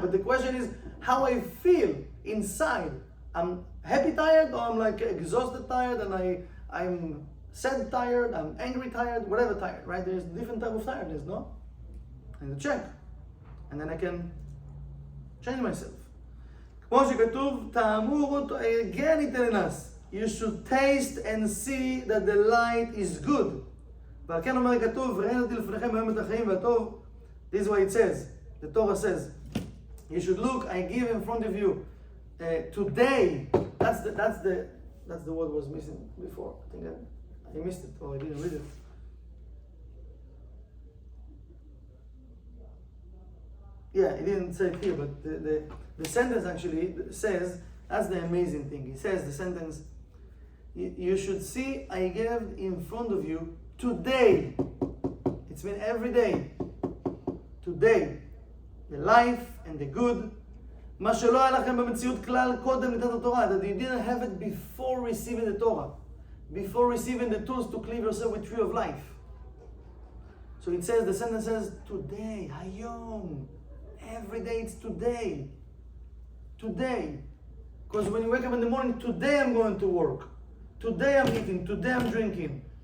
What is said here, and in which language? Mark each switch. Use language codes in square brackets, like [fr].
[en] But the question is how I feel inside. I'm happy tired, or I'm like exhausted tired, and I'm sad tired, I'm angry tired, whatever tired, right? There's different type of tiredness, no? I need to check. And then I can change myself. [he] כמו שכתוב, תאמרו אותו, [en] again he telling us, you should taste and see that the light is good. [he] ועל כן אומר כתוב, ראיתי לפניכם היום את החיים והטוב. [en] This is what it says. The Torah says, you should look, I give in front of you. Today, that's the word was missing before. I think I missed it, or I didn't read it. Yeah, it didn't say it here, but the sentence actually says, that's the amazing thing. It says, the sentence, you should see, I gave in front of you today. It's been every day. Today. The life and the good. [he] מה שלא היה לכם במציאות כלל קודם לתת התורה. [en] That you didn't have it before receiving the Torah. Before receiving the tools to cleave yourself with tree of life. So it says, the sentence says, today, hayom. Every day it's today. Today. Because when you wake up in the morning, today I'm going to work. Today I'm eating. Today I'm drinking.